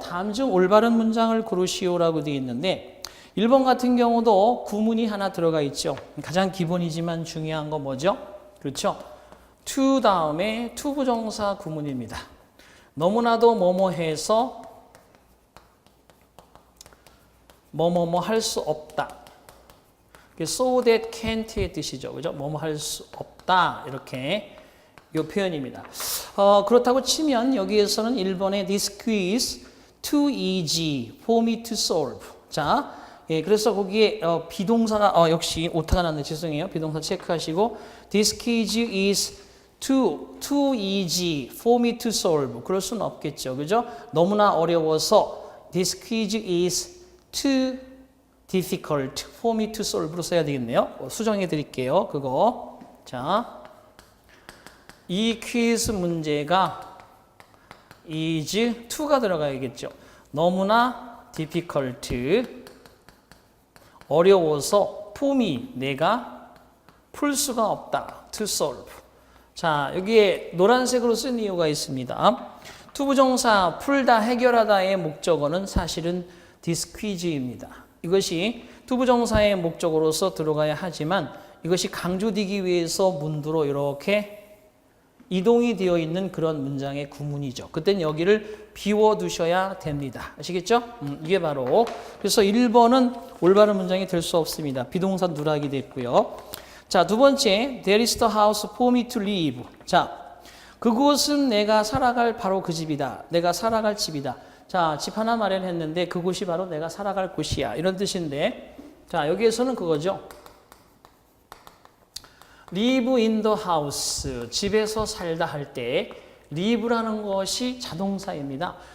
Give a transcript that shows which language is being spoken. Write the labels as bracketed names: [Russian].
[Korean] 다음 중 올바른 문장을 고르시오라고 되어 있는데 1번 같은 경우도 구문이 하나 들어가 있죠. 가장 기본이지만 중요한 거 뭐죠? 그렇죠. to 다음에 투부정사 구문입니다. 너무나도 뭐뭐해서 뭐뭐뭐 할 수 없다. [English] so that can't의 뜻이죠. [Korean] 그죠? 뭐뭐 할 수 없다. 이렇게 이 표현입니다. 그렇다고 치면 여기에서는 1번에 [English] this quiz too easy for me to solve. [Korean] 자, 예, 그래서 거기에 비동사가 역시 오타가 났네. 죄송해요. 비동사 체크하시고 [English] this quiz is too easy for me to solve. [Korean] 그럴 수는 없겠죠. 그죠? 너무나 어려워서 [English] this quiz is too difficult for me to solve로 [Korean] 써야 되겠네요. 수정해 드릴게요. 그거. 자, 이 퀴즈 문제가 is to가 들어가야겠죠. 너무나 difficult, 어려워서 for me, 내가 풀 수가 없다. [English] to solve. [Korean] 자, 여기에 노란색으로 쓴 이유가 있습니다. 투부정사 풀다, 해결하다의 목적어는 사실은 this quiz입니다. 이것이 투부정사의 목적어로서 들어가야 하지만 이것이 강조되기 위해서 문두로 이렇게 이동이 되어 있는 그런 문장의 구문이죠. 그땐 여기를 비워두셔야 됩니다. 아시겠죠? 이게 바로 그래서 1번은 올바른 문장이 될 수 없습니다. 비동사 누락이 됐고요. 자, 두 번째 [English] There is the house for me to live. [Korean] 자, 그곳은 내가 살아갈 바로 그 집이다. 내가 살아갈 집이다. 자, 집 하나 마련했는데 그곳이 바로 내가 살아갈 곳이야. 이런 뜻인데 자, 여기에서는 그거죠. [English] live in the house. [Korean] 집에서 살다 할 때 live라는 것이 자동사입니다.